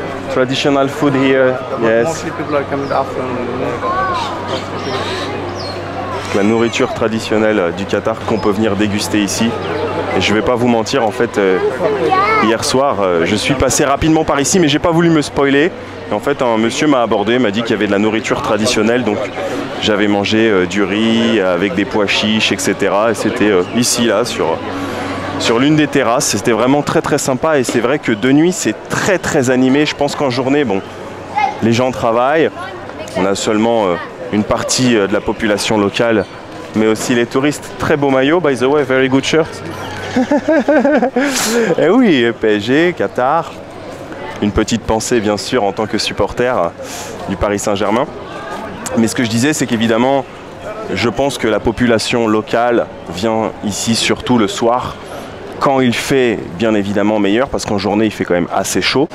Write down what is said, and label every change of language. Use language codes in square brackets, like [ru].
[en] Traditional food here, yes. Mostly people are coming after. [fr] La nourriture traditionnelle du Qatar qu'on peut venir déguster ici. Et je vais pas vous mentir, en fait, hier soir, je suis passé rapidement par ici, mais j'ai pas voulu me spoiler. Et en fait, un monsieur m'a abordé, m'a dit qu'il y avait de la nourriture traditionnelle, donc j'avais mangé du riz avec des pois chiches, etc. Et c'était ici, là, sur l'une des terrasses. C'était vraiment très très sympa, et c'est vrai que de nuit, c'est très très animé. Je pense qu'en journée, bon, les gens travaillent. On a seulement une partie de la population locale, mais aussi les touristes. Très beau maillot, [en] by the way, very good shirt. [fr] Et oui, PSG, Qatar. Une petite pensée bien sûr en tant que supporter du Paris Saint-Germain. Mais ce que je disais, c'est qu'évidemment, je pense que la population locale vient ici surtout le soir, quand il fait bien évidemment meilleur, parce qu'en journée il fait quand même assez chaud.